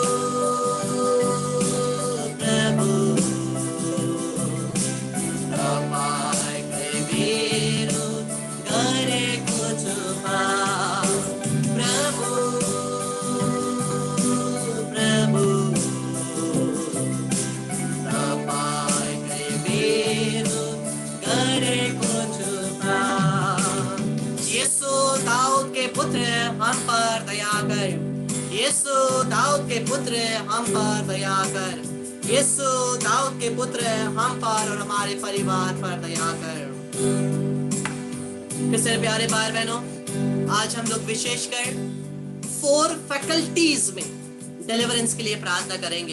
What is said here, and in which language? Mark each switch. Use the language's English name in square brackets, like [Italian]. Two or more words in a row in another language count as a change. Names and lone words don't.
[Nepali] प्रभु तपाईँकै विरोध गरेको छु पाप प्रभु प्रभु तपाईँकै विरोध गरेको छु पाप [Hindi] यीशु दाऊद के पुत्र हम पर दया कर यीशु दाऊद के पुत्र हम पर दया कर यीशु दाऊद के पुत्र हम पर और हमारे परिवार पर दया कर। क्रिश्चियन प्यारे भाई बहनों, आज हम लोग विशेषकर 4 फैकल्टीज में डिलीवरेंस के लिए प्रार्थना करेंगे।